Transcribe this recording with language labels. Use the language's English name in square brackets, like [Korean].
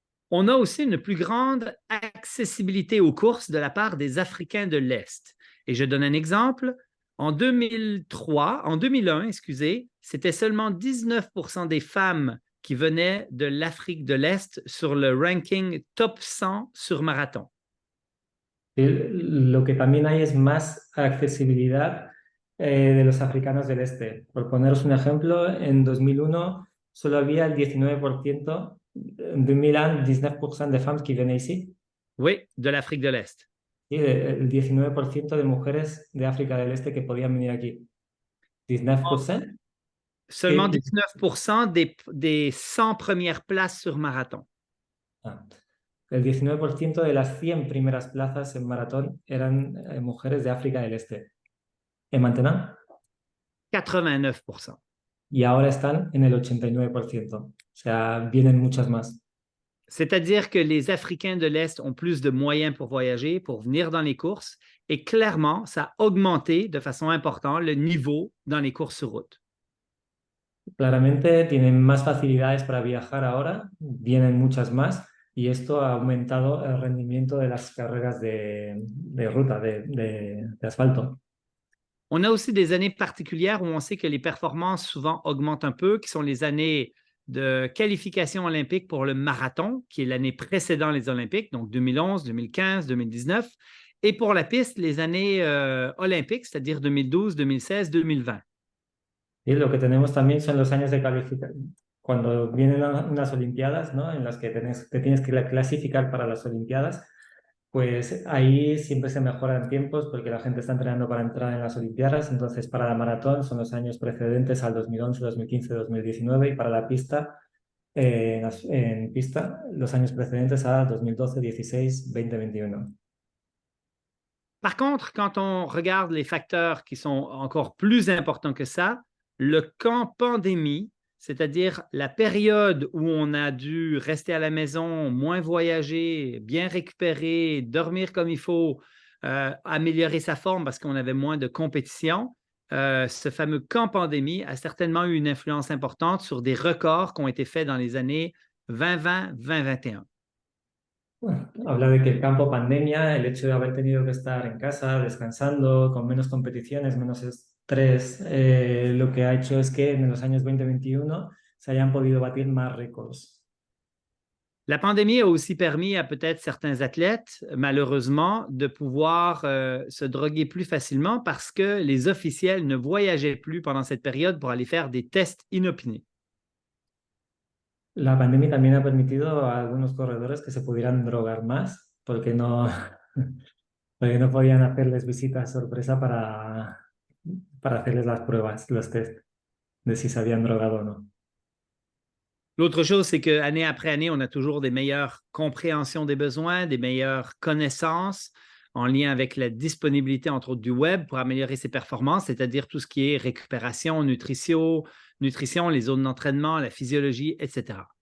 [French] On a aussi une plus grande accessibilité aux courses de la part des Africains de l'Est. Et je donne un exemple. En 2001, excusez, c'était seulement 19% des femmes qui venaient de l'Afrique de l'Est sur le ranking top 100 sur marathon. [Spanish] Y lo que también hay es más accesibilidad de los africanos del este. Por poneros un ejemplo, en 2001 solo había el 19%, en 2001, 19% [French] de femmes qui venaient ici. Oui, de l'Afrique de l'Est. [Spanish] Sí, el 19% de mujeres de África del Este que podían venir aquí. 19%. [French] Seulement 19% des 100 premières places sur marathon. [Spanish] Ah, el 19% de las 100 primeras plazas en maratón eran mujeres de África del Este. [French] ¿En maintenant? 89%. [Spanish] Y ahora están en el 89%. O sea, vienen muchas más. [French] C'est-à-dire que les Africains de l'Est ont plus de moyens pour voyager, pour venir dans les courses, et clairement, ça a augmenté de façon importante le niveau dans les courses sur route. [Spanish] Claramente tienen más facilidades para viajar ahora, vienen muchas más, y esto ha aumentado el rendimiento de las carreras de ruta, de asfalto. [French] On a aussi des années particulières où on sait que les performances souvent augmentent un peu, qui sont les années de qualification olympique pour le marathon, qui est l'année précédant les Olympiques, donc 2011, 2015, 2019, et pour la piste, les années olympiques, c'est-à-dire 2012, 2016, 2020. [Spanish] Y lo que tenemos también son los años de calificación. Cuando vienen unas Olimpiadas, ¿no? En las que te tienes que clasificar para las Olimpiadas, pues ahí siempre se mejoran tiempos porque la gente está entrenando para entrar en las Olimpiadas. Entonces, para la maratón son los años precedentes al 2011, 2015, 2019 y para la pista, en pista, los años precedentes a 2012, 16, 20, 21. [French] Par contre, quand on regarde les facteurs qui sont encore plus importants que ça, le camp pandémie, c'est-à-dire la période où on a dû rester à la maison, moins voyager, bien récupérer, dormir comme il faut, améliorer sa forme parce qu'on avait moins de compétition, ce fameux camp pandémie a certainement eu une influence importante sur des records qui ont été faits dans les années 2020, 2021. [Spanish] Bueno, habla de que el campo pandemia, el hecho de haber tenido que estar en casa, descansando, con menos competiciones, menos estrés, lo que ha hecho es que en los años 2021 se hayan podido batir más récords. [French] La pandémie a aussi permis à peut-être certains athlètes, malheureusement, de pouvoir se droguer plus facilement parce que les officiels ne voyageaient plus pendant cette période pour aller faire des tests inopinés. [Spanish] La pandemia también ha permitido a algunos corredores que se pudieran drogar más porque no podían hacerles visitas sorpresa para hacerles las pruebas, los test de si se habían drogado o no. [French] L'autre chose, c'est qu'année après année, on a toujours des meilleures compréhensions des besoins, des meilleures connaissances en lien avec la disponibilité, entre autres, du web pour améliorer ses performances, c'est-à-dire tout ce qui est récupération, nutrition, les zones d'entraînement, la physiologie, etc.